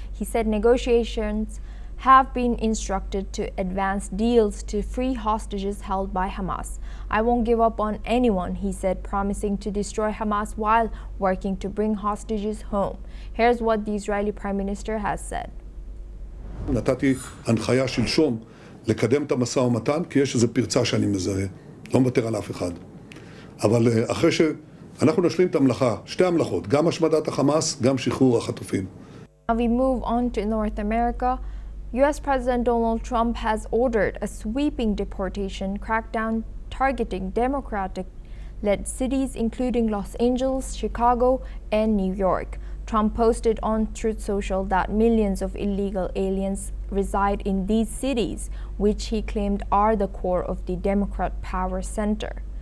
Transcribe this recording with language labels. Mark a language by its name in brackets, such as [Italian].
[English] He said negotiations have been instructed to advance deals to free hostages held by Hamas. I won't give up on anyone, he said, promising to destroy Hamas while working to bring hostages home. Here's what the Israeli Prime Minister has said. [Hebrew] נתתי הנחיה שלשום לקדם את המשא ומתן, כי יש איזו פרצה שאני מזהה. לא מוותר על אף אחד. אבל אחרי שאנחנו נשלים את המלאכה, שתי המלאכות, גם השמדת החמאס, גם שחרור החטופים. [English] Now we move on to North America. U.S. President Donald Trump has ordered a sweeping deportation crackdown targeting Democratic-led cities including Los Angeles, Chicago, and New York. Trump posted on Truth Social that millions of illegal aliens reside in these cities, which he claimed are the core of the Democrat power center.